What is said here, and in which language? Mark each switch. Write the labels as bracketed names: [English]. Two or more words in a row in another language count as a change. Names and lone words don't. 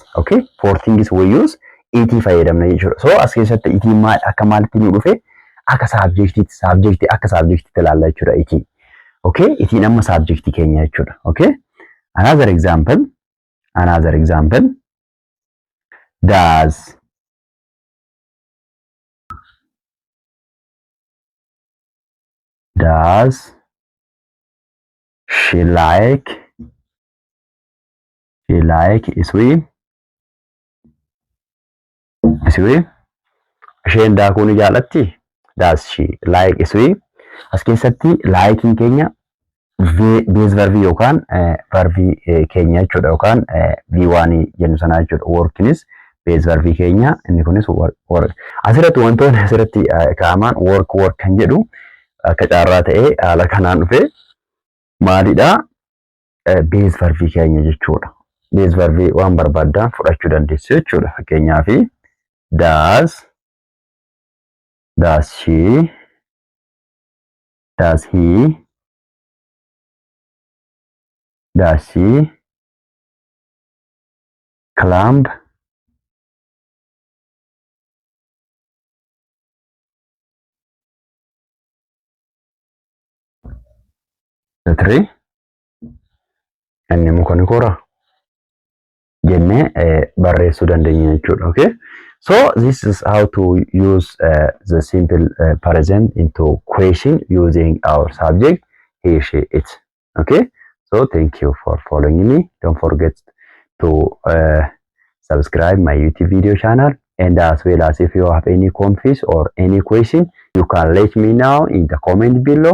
[English] Okay, for things we use it [Oromo] fayyadamna jechuudha. So as keessatti it maal akka maalitti nu dhufe akka subject akka subject ilaalla jechuudha it. Okay, it amma subject keenya jechuudha. [English] Okay, another example, does she like swim? [Oromo] Isheen daakuu ni jaallatti? [English] Does she like swim? [Oromo] As keessatti liking keenya [English] base verb [Oromo] yookaan verb keenya jechuudha yookaan V1 jennu sana jechuudha. Workinis [English] base verb [Oromo] keenya inni kunis work. Asirratti wantoonni asirratti kaamaan work kan jedhu akka carraa ta'ee haala kanaan dhufe maalidha? [English] Base verb [Oromo] keenya jechuudha. [English] Base verb [Oromo] waan barbaadan fudhachuu dandeessu jechuudha. [English] Fakkeenyaaf does she, does he, does she climb the tree? [Oromo] Inni muka ni kora jenne barreessuu dandeenya jechuudha. [English] Okay, so this is how to use the simple present into question using our subject he, she, it. Okay, so thank you for following me. Don't forget to subscribe my YouTube video channel, and as well as if you have any conflict or any question, you can let me know in the comment below.